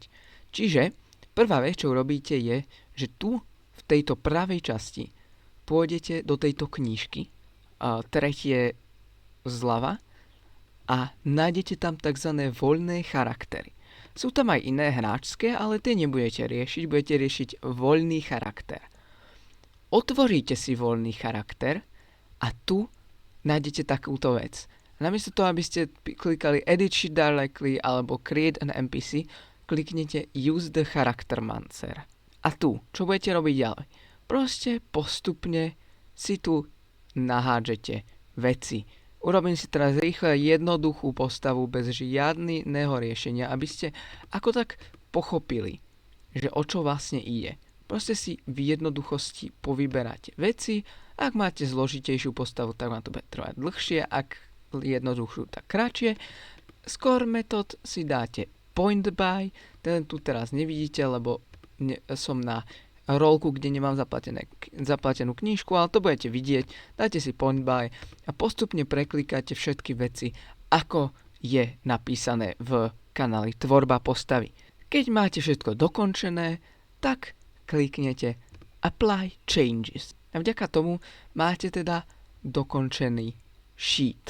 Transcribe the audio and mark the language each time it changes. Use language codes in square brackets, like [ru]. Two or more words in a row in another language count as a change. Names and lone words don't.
[sk] Čiže prvá vec, čo urobíte je, že tu v tejto pravej časti pôjdete do tejto knižky, tretie zľava a nájdete tam tzv. Voľné charaktery. Sú tam aj iné hráčské, ale tie nebudete riešiť, budete riešiť voľný charakter. Otvoríte si voľný charakter a tu nájdete takúto vec. Namiesto toho, aby ste klikali [en] Edit Sheet Directly [sk] alebo [en] Create an NPC, [sk] kliknete [en] Use the Character Mancer. [sk] A tu, čo budete robiť ďalej? Proste postupne si tu nahádžete veci. Urobím si teraz rýchle jednoduchú postavu bez žiadneho riešenia, aby ste ako tak pochopili, že o čo vlastne ide. Proste si v jednoduchosti povyberáte veci. Ak máte zložitejšiu postavu, tak vám to bude trvať dlhšie. Ak jednoduchšiu, tak kratšie. [en] Score method [sk] si dáte [en] point buy. [sk] Ten tu teraz nevidíte, lebo som na rolku, kde nemám zaplatenú knižku, ale to budete vidieť. Dáte si [en] point buy [sk] a postupne preklikáte všetky veci, ako je napísané v kanáli Tvorba postavy. Keď máte všetko dokončené, tak kliknete [en] Apply Changes. [sk] A vďaka tomu máte teda dokončený sheet.